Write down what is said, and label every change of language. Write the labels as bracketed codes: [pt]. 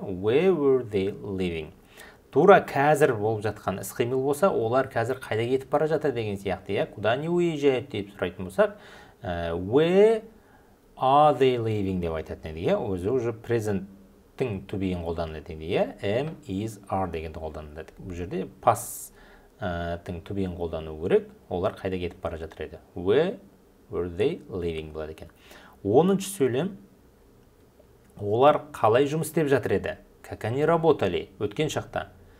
[en] Where were they living? [kk] Тура қазір болып жатқан іс-қимыл болса, олар қазір қайда кетіп бара жатыр деген сияқты. [ru] Куда они уезжают [kk] деп сұрайтын болсақ, [en] where are they living [kk] деп айтатын еді. Өзі уже present-тің to be-ін қолданылады. Am, is, are дегенді қолданылады. Бұл жерде past-тың to be-ін қолдану керек. Олар қайда кетіп бара жатыр еді. [en] Where were they living болады екен. [kk] 10-шы сөйлем. Олар қалай жұмыс істеп жатыр еді? [ru] Как они работали? [kk] Өткен шақта.